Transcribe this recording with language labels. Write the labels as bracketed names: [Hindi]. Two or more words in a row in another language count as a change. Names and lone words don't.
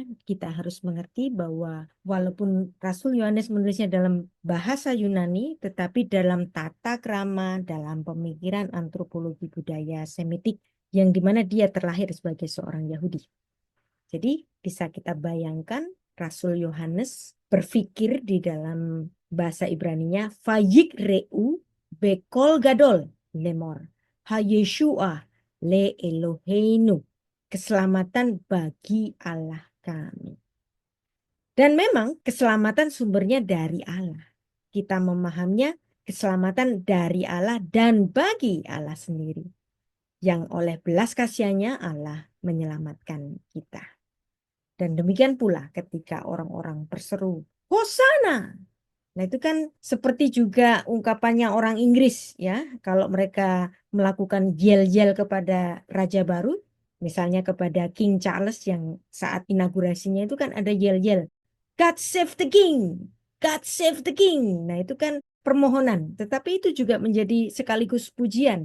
[Indonesian] Kita harus mengerti bahwa walaupun Rasul Yohanes menulisnya dalam bahasa Yunani, tetapi dalam tata krama, dalam pemikiran antropologi budaya Semitik, yang dimana dia terlahir sebagai seorang Yahudi. Jadi bisa kita bayangkan Rasul Yohanes berpikir di dalam bahasa Ibraninya, [Hebrew] ויקראו בקול גדול לאמר, הישועה לאלהינו. [Indonesian] Keselamatan bagi Allah kami. Dan memang keselamatan sumbernya dari Allah. Kita memahaminya keselamatan dari Allah dan bagi Allah sendiri. Yang oleh belas kasihannya Allah menyelamatkan kita. Dan demikian pula ketika orang-orang berseru, Hosana! Nah itu kan seperti juga ungkapannya orang Inggris ya. Kalau mereka melakukan yel-yel kepada raja baru, misalnya kepada King Charles yang saat inaugurasinya itu kan ada yel-yel, [English] God save the king, God save the king. [Indonesian] Nah itu kan permohonan, tetapi itu juga menjadi sekaligus pujian.